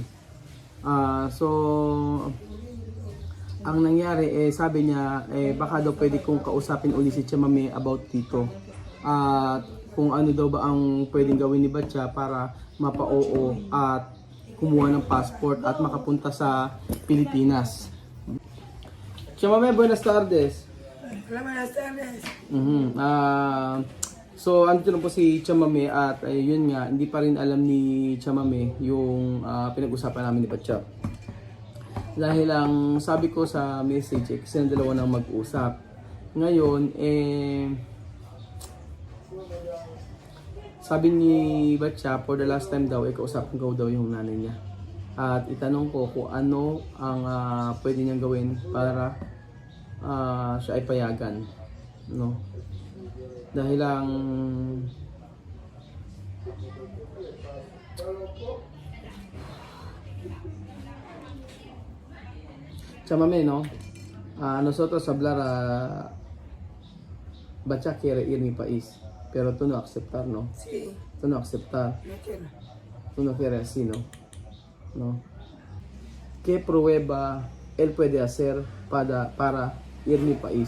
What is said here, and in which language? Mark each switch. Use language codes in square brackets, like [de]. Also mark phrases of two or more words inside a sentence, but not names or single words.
[tl] So ang nangyari sabi niya baka daw pwede kong kausapin uli si Chamame about dito. Kung ano daw ba ang pwedeng gawin ni Batcha para mapa-oo at kumuha ng passport at makapunta sa Pilipinas. Chamame, [es] buenas tardes. Buenas tardes. [tl] So andito na po si Chamame at yun nga, hindi pa rin alam ni Chamame yung pinag-usapan namin ni Batcha. Dahil lang sabi ko sa message kasi ang dalawa nang mag-usap. Ngayon sabi ni Batcha, [en] for the last time [tl] daw, kausapin ko daw yung nanay niya. At itanong ko kung ano ang pwede niyang gawin para siya ay payagan. No? Dahil lang Chamame, no? [es] Nosotros hablar Batcha quiere ir mi país. Pero tú no aceptar, ¿no? Sí, Tú no aceptar. no quiero. Tú no quieres así, ¿no? ¿No? ¿Qué prueba él puede hacer para ir a mi país?